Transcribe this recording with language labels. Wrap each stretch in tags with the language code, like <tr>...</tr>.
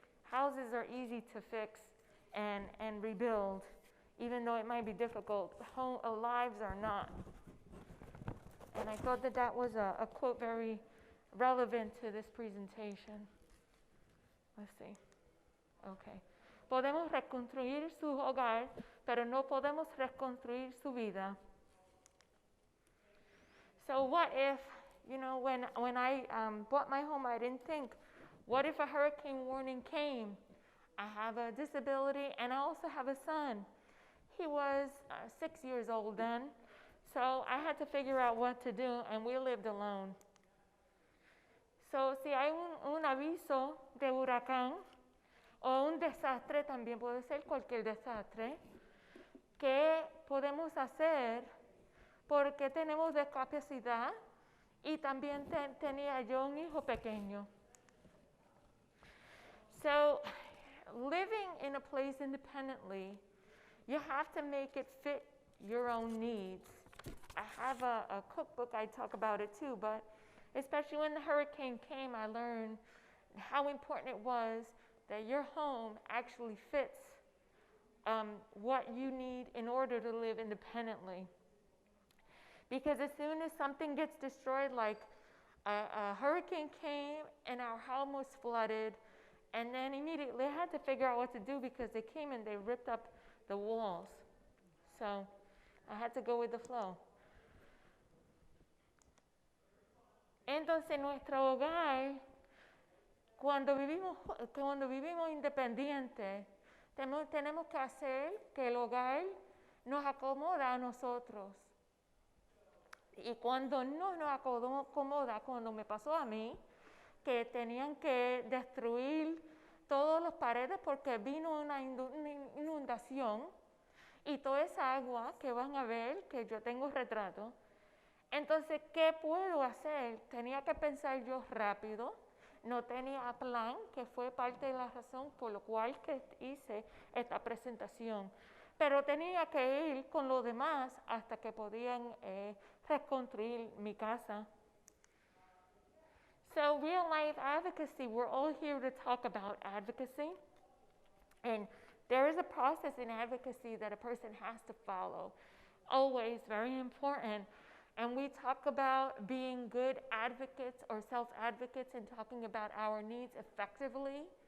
<en>Houses are easy to fix and rebuild, even though it might be difficult. Lives are not. And I thought that was a quote very relevant to this presentation. Let's see. Okay.</en> <es>Podemos reconstruir su hogar, pero no podemos reconstruir su vida.</es> <en>So what if, when I bought my home, I didn't think, what if a hurricane warning came? I have a disability, and I also have a son. He was 6 years old then, so I had to figure out what to do, and we lived alone.</en> <es>So, si hay un aviso de huracán o un desastre, también puede ser cualquier desastre, ¿qué podemos hacer? Porque tenemos discapacidad y también tenía yo un hijo pequeño.</es> <en>So, living in a place independently, you have to make it fit your own needs. I have a cookbook, I talk about it too, but especially when the hurricane came, I learned how important it was that your home actually fits what you need in order to live independently. Because as soon as something gets destroyed, like a hurricane came and our home was flooded, and then immediately I had to figure out what to do because they came and they ripped up the walls. So I had to go with the flow.</en> <es>Entonces nuestro hogar, cuando vivimos independientes, tenemos que hacer que el hogar nos acomoda a nosotros. Y cuando no nos acomoda, cuando me pasó a mí, que tenían que destruir todas las paredes porque vino una inundación y toda esa agua que van a ver, que yo tengo retrato. Entonces, ¿qué puedo hacer? Tenía que pensar yo rápido, no tenía plan, que fue parte de la razón por la cual que hice esta presentación. Pero tenía que ir con los demás hasta que podían reconstruir mi casa.</es> <en>So, real life advocacy, we're all here to talk about advocacy. And there is a process in advocacy that a person has to follow. Always very important. And we talk about being good advocates or self-advocates and talking about our needs effectively.</en>